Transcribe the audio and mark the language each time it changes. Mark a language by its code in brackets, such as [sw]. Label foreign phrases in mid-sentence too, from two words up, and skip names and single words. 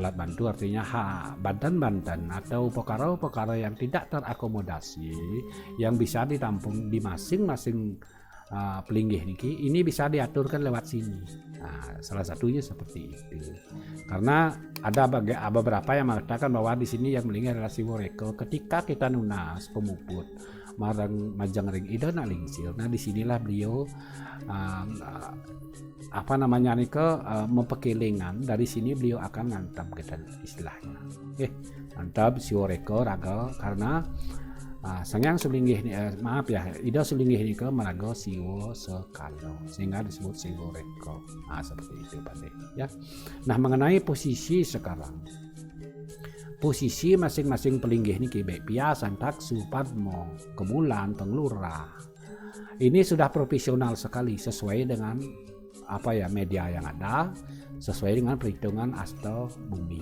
[id] Alat bantu artinya bantan-bantan atau perkara-perkara yang tidak terakomodasi, yang bisa ditampung di masing-masing Plinggih niki, ini bisa diaturkan lewat sini. Nah, salah satunya seperti itu. Karena ada beberapa yang mengatakan bahwa di sini yang Plinggih adalah Siworeko. [ban] Ketika kita nunas pemuput marang majang ring ida na lingsir. [id] Nah, disinilah beliau mempekelingan. Dari sini beliau akan ngantap kita istilahnya. Ngantap Siworeko raga karena Sang Hyang Sulinggih Ida Sulinggih ini meraga Siwo Sekalo, sehingga disebut Siworeko. Seperti itu Pak De, ya. Nah, mengenai posisi sekarang, posisi masing-masing Plinggih ini baik Piasan, Taksu, Padmo, Kemulan, Penglura, ini sudah profesional sekali sesuai dengan media yang ada, sesuai dengan perhitungan Asta Bumi.